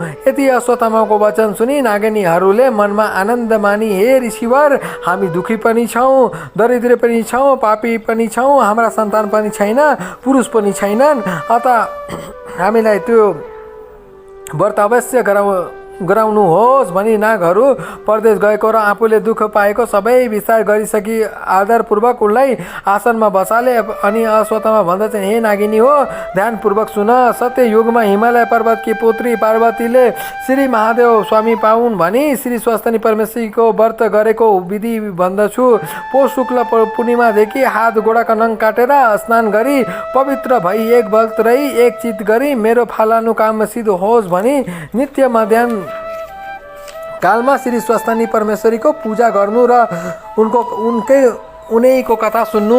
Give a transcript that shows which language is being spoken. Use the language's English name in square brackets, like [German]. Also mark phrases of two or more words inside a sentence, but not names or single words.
[Nepali] यति अश्वत्थामाको वचन सुनि नागिनीहरूले मनमा आनन्द मानी, हे ऋषिवर, हामी दुखी पनि छौँ, दरिद्र पनि छौँ, पापी पनि छौँ, हाम्रा सन्तान पनि छैन, पुरुष पनि छैनन्, अत हामीलाई त्यो व्रत अवश्य गराउनुहोस् भनी नागहरू परदेश गएको र आफूले दुःख पाएको सबै विस्तार गरिसकी आदरपूर्वक उनलाई आसनमा बसाले। अनि अश्वत्थामा भन्दछन्, हे नागिनी हो, ध्यानपूर्वक सुन। सत्य युगमा हिमालय पर्वतकी पुत्री पार्वतीले श्री महादेव स्वामी पाउन् भनी श्री स्वस्तिनी परमेश्वरीको व्रत गरेको विधि भन्दछु। पौष शुक्ल पूर्णिमादेखि हात गोडाका नङ काटेर स्नान गरी पवित्र भई एक व्रत रही एक चित गरी मेरो फालानु काम सिद्ध होस् भनी नित्य मध्याह्न कालमा श्री स्वस्तिनी परमेश्वरीको पूजा गर्नु र उनैको कथा सुन्नु।